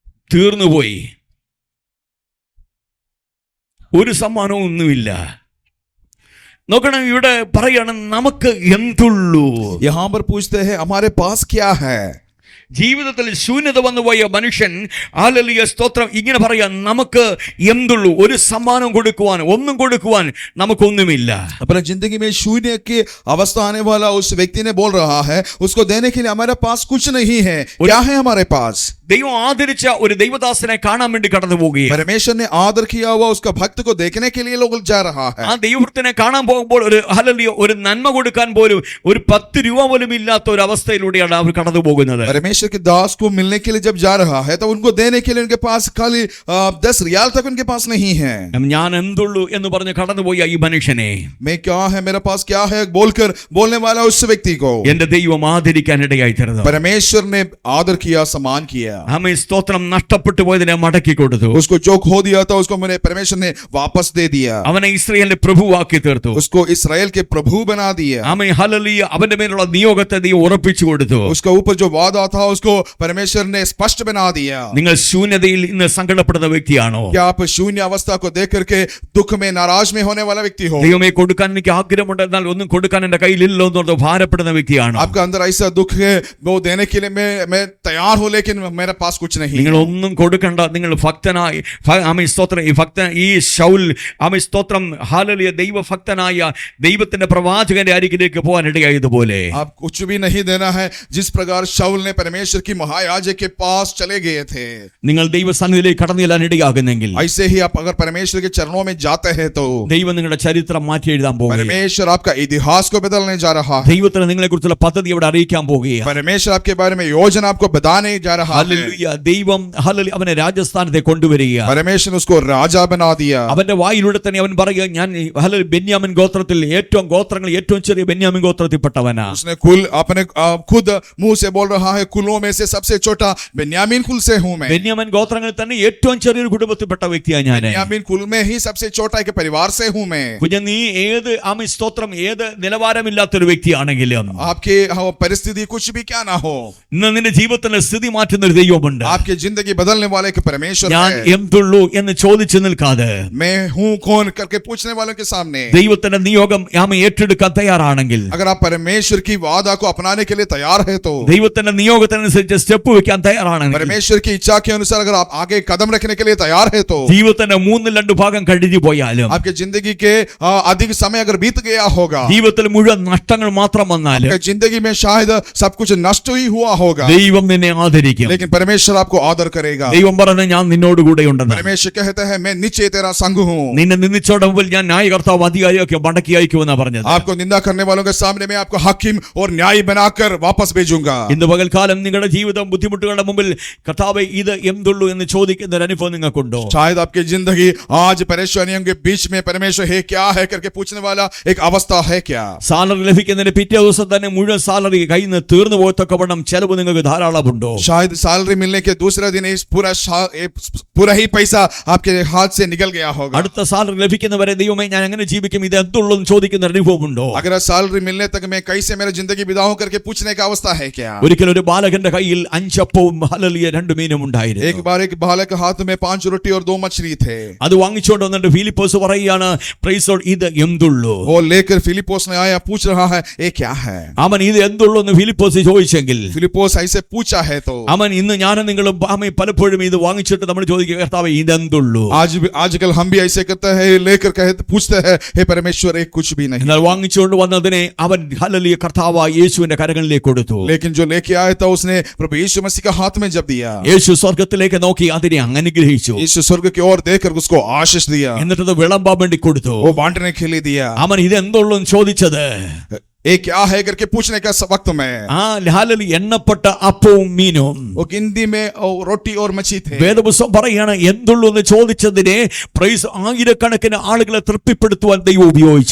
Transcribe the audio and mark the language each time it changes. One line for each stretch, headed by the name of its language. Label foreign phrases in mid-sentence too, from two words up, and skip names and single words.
Malayalam: തീർന്നുപോയി, ഒരു സമ്മാനവും ഒന്നുമില്ല. നോക്കണം, ഇവിടെ പറയണം നമുക്ക് എന്തുള്ളൂ.
Hindi: यहाँ पर पूछते हैं हमारे पास क्या है.
Malayalam: ജീവിതത്തിൽ ശൂന്യത വന്നുപോയ മനുഷ്യൻ ഹല്ലേലൂയ സ്തോത്രം ഇങ്ങനെ പറയാ, നമുക്ക് എന്തുള്ളൂ, ഒരു സമ്മാനം കൊടുക്കുവാൻ, ഒന്നും കൊടുക്കുവാൻ നമുക്കൊന്നുമില്ല.
Hindi: अपने जिंदगी में शून्य की अवस्था आने वाला उस व्यक्ति ने बोल रहा है, उसको देने के लिए हमारे पास कुछ नहीं है. क्या है हमारे पास?
Malayalam: ദൈവം ആദരിച്ച ഒരു ദൈവദാസനെ കാണാൻ വേണ്ടി കടന്നു പോവുകയാണ്.
Hindi: परमेश्वर ने आदर किया हुआ उसका भक्त को देखने के लिए लोग जा रहा है.
Malayalam: ആ ദൈവഭക്തനെ കാണാൻ പോകുമ്പോൾ ഒരു ഹല്ലേലൂയ ഒരു നന്മ കൊടുക്കാൻ പോലും ഒരു 10 രൂപ പോലും ഇല്ലാത്ത ഒരു അവസ്ഥയിലൂടെയാണ് അവർ കടന്നു പോകുന്നത്.
Hindi: परमेश्वर के दास को मिलने के लिए जब जा रहा है तो उनको देने के लिए उनके पास खाली 10 रियाल तक उनके पास नहीं है.
Malayalam: ഞാൻ എന്തുള്ളൂ എന്ന് പറഞ്ഞ് കടന്നുപോയ ഈ മനുഷ്യനെ
Hindi: मैं क्या है, मेरे पास क्या है बोलकर बोलने वाला उस व्यक्ति को
Malayalam: എന്റെ ദൈവം ആദരിക്കാൻ ഇടയായി തീർന്നു.
Hindi: परमेश्वर ने आदर किया, सम्मान किया.
Malayalam: ആമേൻ സ്തോത്രം. നഷ്ടപ്പെട്ടു പോയതിനെ മടക്കി കൊടുത്തു.
Hindi: उसको जो खो दिया था उसको मैंने परमेश्वर ने वापस दे दिया.
Malayalam: അവനെ ഇസ്രായേലിന്റെ പ്രഭുവാക്കി തീർത്തു.
Hindi: उसको इस्राएल के प्रभु बना दिया.
Malayalam: ആമേൻ ഹല്ലേലൂയ. അവന്റെ മേലുള്ള നിയോഗത്തെ ദൈവം ഉറപ്പിച്ചു കൊടുത്തു.
Hindi: उसका ऊपर जो वादा था उसको परमेश्वर ने स्पष्ट बना दिया.
Malayalam: നിങ്ങൾ ശൂന്യതയിൽ ഇന്ന് സങ്കടപ്പെടുന്ന വ്യക്തിയാണോ?
Hindi: क्या आप शून्य अवस्था को देख करके दुख में, नाराज में होने वाला व्यक्ति हो?
Malayalam: ദൈവമേ കൊടുക്കാൻ എനിക്ക് ആഗ്രഹമുണ്ട്, എന്നാൽ ഒന്നും കൊടുക്കാൻ എന്റെ കയ്യിലില്ലോ എന്നോർത്ത് ഭാരപ്പെടുന്ന വ്യക്തിയാണോ?
Hindi: आपका अंदर ऐसा दुख है, वो देने के लिए मैं तैयार हूं लेकिन मेरे पास कुछ नहीं.
Malayalam: നിങ്ങൾ ഒന്നും കൊടുക്കണ്ട. നിങ്ങൾ ഭക്തനായി ആമേൻ സ്തോത്രം ഈ ശൗൽ ആമേൻ സ്തോത്രം ഹല്ലേലൂയ ദൈവഭക്തനായ ദൈവത്തിന്റെ പ്രവാചകന്റെ അരികിലേക്ക് പോകാൻ ഇടയായതുപോലെ
Hindi: आप कुछ भी नहीं देना है. जिस प्रकार शाऊल ने परमेश्वर की महायाजक के पास चले गए थे,
Malayalam: നിങ്ങൾ ദൈവസന്നിധിയിലേക്ക് കടന്നു ചെല്ലാൻ ഇടയാകുന്നെങ്കിൽ
Hindi: ऐसे ही आप अगर परमेश्वर के चरणों में जाते हैं तो
Malayalam: ദൈവം നിങ്ങളുടെ ചരിത്രം മാറ്റി എഴുതാൻ പോകുകയാണ്.
Hindi: परमेश्वर आपका इतिहास को बदलने जा रहा है.
Malayalam: ദൈവത്തിന് നിങ്ങളെ കുറിച്ചുള്ള പദ്ധതി അവിടെ അറിയിക്കാൻ പോകുകയാണ്.
Hindi: परमेश्वर आपके बारे में योजना आपको बताने जा रहा है.
Malayalam: ഹല്ലേലൂയ. ദൈവം ഹല്ലേലൂയ അവനെ രാജസ്ഥാനത്തെ കൊണ്ടുവരിക.
Hindi: परमेश्वर उसको राजा बना दिया.
Malayalam: അവന്റെ വായിലൂടെ തന്നെ അവൻ പറയുക, ഞാൻ ഹല്ലേലൂയ ബെന്യാമിൻ ഗോത്രത്തിൽ ഏറ്റവും ചെറിയ ബെന്യാമിൻ ഗോത്രത്തിൽപ്പെട്ടവനാ.
Hindi: उसने कुल अपने खुद मुंह से बोल रहा है, कुलों में से सबसे छोटा बेन्यामीन कुल से हूं मैं.
Malayalam: ബെന്യാമിൻ ഗോത്രങ്ങളിൽ തന്നെ ഏറ്റവും ചെറിയൊരു കുടുംബത്തിൽപ്പെട്ട വ്യക്തിയാണ് ഞാൻ.
Hindi: बेन्यामीन कुल में ही सबसे छोटा एक परिवार से हूं मैं.
Malayalam: കുഞ്ഞ നീ ഏത് ആമേൻ സ്തോത്രം ഏത് നിലവാരമില്ലാത്തൊരു വ്യക്തിയാണെങ്കിലും
Hindi: आपके परिस्थिति कुछ भी क्या ना हो,
Malayalam: ഇന്ന് നിന്റെ ജീവിതത്തിന്റെ സ്ഥിതി മാറ്റുന്ന ഒരു ദൈവമുണ്ട്.
Hindi: आपकी जिंदगी बदलने वाले एक परमेश्वर
Malayalam: ഞാൻ
Hindi: है.
Malayalam: എന്തുള്ളൂ എന്ന് ചോദിച്ചു നിൽക്കാതെ
Hindi: मैं हूं कौन करके पूछने वालों के सामने
Malayalam: ദൈവത്തിന്റെ നിയോഗം ആമേൻ ഏറ്റെടുക്കാൻ തയ്യാറാണെങ്കിൽ,
Hindi: अगर आप परमेश्वर की वादा को अपनाने के लिए तैयार है तो,
Malayalam: ദൈവത്തിന്റെ നിയോഗത്തിനനുസരിച്ച് സ്റ്റെപ്പ് വെക്കാൻ തയ്യാറാണെങ്കിൽ,
Hindi: परमेश्वर की इच्छा के अनुसार अगर आप आगे कदम रखने के लिए तैयार है तो,
Malayalam: ജീവിതത്തിന്റെ 2/3 ഭാഗം കഴിഞ്ഞു പോയാലും
Hindi: आपके जिंदगी के अधिक समय अगर बीत गया होगा,
Malayalam: ജീവിതത്തിൽ മുഴുവൻ നഷ്ടങ്ങൾ മാത്രം വന്നാലും
Hindi: आपकी जिंदगी में शायद सब कुछ नष्ट ही हुआ होगा,
Malayalam: ദൈവം നിന്നെ ആദരിക്കും.
Hindi: लेकिन परमेश्वर आपको आदर करेगा.
Malayalam: ദൈവം പറഞ്ഞു, ഞാൻ നിന്നോട് കൂടെയുണ്ടെന്ന്.
Hindi: परमेश्वर कहता है मैं निश्चय तेरा संग हूं.
Malayalam: നിന്നെ നിന്ദിച്ചോടെ മുമ്പിൽ ഞാൻ ന്യായകർത്താവ് അധികാരിയൊക്കെ മടക്കി അയക്കുമെന്നാ പറഞ്ഞത്.
Hindi: आपको निंदा करने वालों के सामने मैं आपको हाकिम और न्यायी बनाकर वापस भेजूंगा.
Malayalam: ഇന്ന് പകൽക്കാലം നിങ്ങളുടെ ജീവിതം ബുദ്ധിമുട്ടുകളുടെ മുമ്പിൽ കർത്താവേ ഇത് എന്തുള്ളൂ എന്ന് ചോദിക്കുന്ന ഒരു അനുഭവം നിങ്ങൾക്കുണ്ടോ?
Hindi: शायद आपकी जिंदगी आज परेशानियों के बीच में परमेश्वर है क्या है करके पूछने वाला एक अवस्था है क्या?
Malayalam: സാലറി ലഭിക്കുന്നതിന് പിറ്റേ ദിവസം തന്നെ മുഴുവൻ സാലറി കയ്യിൽ നിന്ന് തീർന്നു പോയത്തൊക്കെ വണ്ണം ചെലവ് നിങ്ങൾക്ക് ധാരാളമുണ്ടോ?
Hindi: शायद सैलरी मिलने के दूसरे दिन इस पूरा ही पैसा आपके हाथ से निकल गया होगा.
Malayalam: അടുത്ത സാലറി ലഭിക്കുന്നവരെ ദൈവമേ ഞാൻ എങ്ങനെ ജീവിക്കും, ഇത് എന്തുള്ളൂ എന്ന് ചോദിക്കുന്ന ഒരു അനുഭവമുണ്ടോ?
Hindi: अगर सैलरी मिलने तक मैं कैसे मेरी जिंदगी बिताऊं करके पूछने का अवस्था है क्या?
Malayalam: ഒരിക്കൽ ഒരു ബാലകന്റെ കയ്യിൽ 5 അപ്പവും ഹല്ലേലൂയ 2 മീനും ഉണ്ടായിരുന്നു.
Hindi: एक बार एक बालक के हाथ में 5 रोटी और 2 मछली थे.
Malayalam: അത് വാങ്ങിച്ചുകൊണ്ട് വന്നിട്ട് ഫിലിപ്പോസ് പറയുകയാണ്,
English: praise Lord,
Malayalam: ഇത് എന്തുള്ളൂ?
Hindi: वो लेकर फिलिपोस ने आया, पूछ रहा है ये क्या है?
Malayalam: അവൻ ഇത് എന്തുള്ളൂ എന്ന് ഫിലിപ്പോസ് ചോദിച്ചെങ്കിൽ,
Hindi: फिलिपोस ऐसे पूछा है तो
Malayalam: അവൻ ഇന്ന് ഞാനും നിങ്ങളും പലപ്പോഴും ഇത് വാങ്ങിച്ചിട്ട് നമ്മൾ ചോദിക്കുക, കർത്താവേ ഇതെന്തുള്ളൂ?
Hindi: आजकल हम भी ऐसे करते हैं, लेकर पूछते हैं हे परमेश्वर एक कुछ भी नहीं.
Malayalam: എന്നാൽ വാങ്ങിച്ചുകൊണ്ട് വന്നതിനെ അവൻ ഹല്ലേലൂയ കർത്താവായ യേശുവിന്റെ കരങ്ങളിലേക്ക് കൊടുത്തു.
Hindi: लेकिन जो लेके आया था उसने प्रभु यीशु मसीह का हाथ में जब दिया,
Malayalam: യേശു സ്വർഗ്ഗത്തിലേക്ക് നോക്കി അതിനെ അനുഗ്രഹിച്ചു.
Hindi: यीशु स्वर्ग की ओर देखकर उसको आशीष दिया,
Malayalam: എന്നിട്ട് അത് വിളമ്പാൻ വേണ്ടി കൊടുത്തു.
Hindi: वो बांटने के लिए दिया.
Malayalam: അവൻ ഇത് എന്തുള്ളൂ എന്ന് ചോദിച്ചത്
Hindi: ये क्या है करके पूछने का वक्त में
Malayalam: ആ ഹല്ലേലൂയ എണ്ണപ്പെട്ട അപ്പവും മീനും.
Hindi: वो गिनती में रोटी और मछली थे.
Malayalam: വേദപുസ്തകം പറയാണ് എന്തുള്ളൂ എന്ന് ചോദിച്ചതിനെ പ്രൈസ് ആയിരക്കണക്കിന് ആളുകളെ തൃപ്തിപ്പെടുത്തുവാൻ ദൈവം ഉപയോഗിച്ചു.